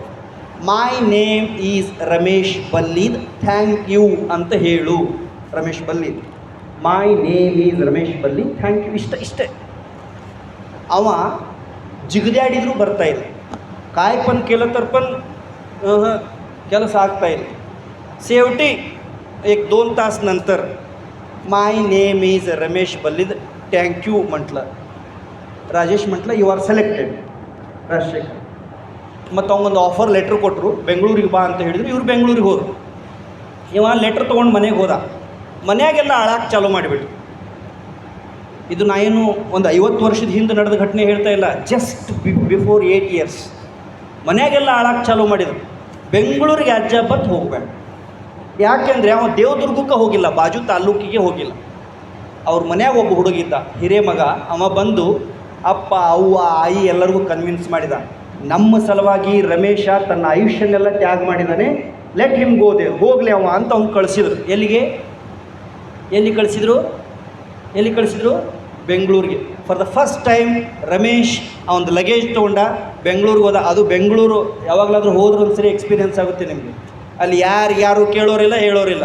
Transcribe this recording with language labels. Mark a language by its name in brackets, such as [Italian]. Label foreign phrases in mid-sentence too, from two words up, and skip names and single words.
[English] My name is Ramesh Ballid, thank you [Kannada] ಅಂತ ಹೇಳು. [English] Ramesh Ballid, my name is Ramesh Ballid, thank you. [Kannada] ಇಷ್ಟೇ. ಅವ ಜಿಗದಾಡಿದ್ರು ಬರ್ತಾಯಿಲ್ಲ. ಕಾಯ್ಪನ್ ಕೇಳತರ್ಪನ್ ಕೆಲಸ ಆಗ್ತಾಯಿಲ್ಲ. [Marathi] शेवटी 1-2 तास नंतर [English] my name is Ramesh Ballid, thank you [Marathi] म्हटलं. ರಾಜೇಶ್ म्हटलं, [English] You are selected. [Kannada] ರಾಜಶೇಖರ್ ಮತ್ತು ಅವನೊಂದು [English] offer letter [Kannada] ಕೊಟ್ಟರು, ಬೆಂಗಳೂರಿಗೆ ಬಾ ಅಂತ ಹೇಳಿದ್ರು. ಇವ್ರು ಬೆಂಗಳೂರಿಗೆ ಹೋದರು. ಇವ ಲೆಟ್ರ್ ತೊಗೊಂಡು ಮನೆಗೆ ಹೋದ. ಮನೆಯಾಗೆಲ್ಲ ಅಳಾಕ್ಕೆ ಚಾಲೂ ಮಾಡಿಬಿಟ್ರು. ಇದು ನಾ ಏನು ಒಂದು 50 ವರ್ಷದ ಹಿಂದೆ ನಡೆದ ಘಟನೆ ಹೇಳ್ತಾ ಇಲ್ಲ, [English] just before 8 years. [Kannada] ಮನೆಯಾಗೆಲ್ಲ ಅಳಾಕ್ಕೆ ಚಾಲೂ ಮಾಡಿದರು. ಬೆಂಗಳೂರಿಗೆ ಅಜ್ಜಾಬತ್ ಹೋಗಬೇಡ. ಯಾಕೆಂದರೆ ಅವ ದೇವದುರ್ಗಕ್ಕೆ ಹೋಗಿಲ್ಲ, ಬಾಜು ತಾಲೂಕಿಗೆ ಹೋಗಿಲ್ಲ. ಅವ್ರ ಮನ್ಯಾಗ ಒಬ್ಬ ಹುಡುಗಿದ್ದ, ಹಿರೇಮಗ. ಅವ ಬಂದು ಅಪ್ಪ ಅವ್ವ ಆಯಿ ಎಲ್ಲರಿಗೂ ಕನ್ವಿನ್ಸ್ ಮಾಡಿದ, ನಮ್ಮ ಸಲುವಾಗಿ ರಮೇಶ ತನ್ನ ಆಯುಷ್ಯನ್ನೆಲ್ಲ ತ್ಯಾಗ ಮಾಡಿದ್ದಾನೆ, [English] let him go there, [Kannada] ಹೋಗಲಿ ಅವ ಅಂತ ಅವ್ನು ಕಳಿಸಿದ್ರು. ಎಲ್ಲಿ ಕಳಿಸಿದ್ರು? ಬೆಂಗಳೂರಿಗೆ. [English] for the first time [Kannada] ರಮೇಶ್ ಅವನದು ಲಗೇಜ್ ತೊಗೊಂಡ ಬೆಂಗಳೂರಿಗೆ ಹೋದ. ಅದು ಬೆಂಗಳೂರು ಯಾವಾಗಲಾದರೂ ಹೋದ್ರೂ ಒಂದು ಸರಿ ಎಕ್ಸ್ಪೀರಿಯೆನ್ಸ್ ಆಗುತ್ತೆ ನಿಮಗೆ. ಅಲ್ಲಿ ಯಾರು ಕೇಳೋರಿಲ್ಲ, ಹೇಳೋರಿಲ್ಲ.